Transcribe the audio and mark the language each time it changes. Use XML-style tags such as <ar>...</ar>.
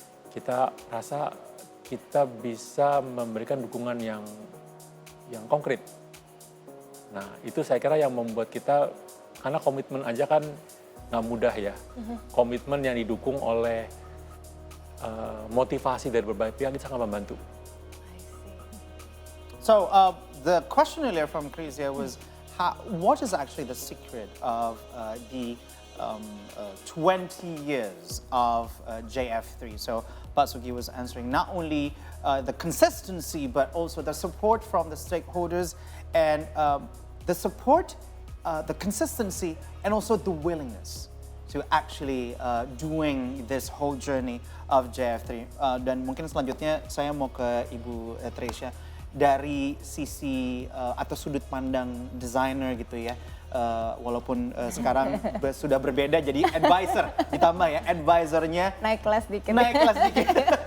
<id>Kita rasa kita bisa memberikan dukungan yang konkret. Nah, itu saya kira yang membuat kita, karena komitmen aja kan nggak mudah ya. Komitmen yang didukung oleh motivasi dari berbagai pihak itu sangat membantu.</id> <en>So the question earlier from Chrysia was, what is actually the secret of the 20 years of JF3? So Pak Sugi was answering not only the consistency, but also the support from the stakeholders and the support, the consistency, and also the willingness to actually doing this whole journey of JF3.</en> <id>Dan mungkin selanjutnya saya mau ke Ibu Tresya dari sisi atau sudut pandang desainer gitu ya. Walaupun sekarang sudah berbeda jadi advisor, ditambah ya advisornya Naik kelas dikit.</id>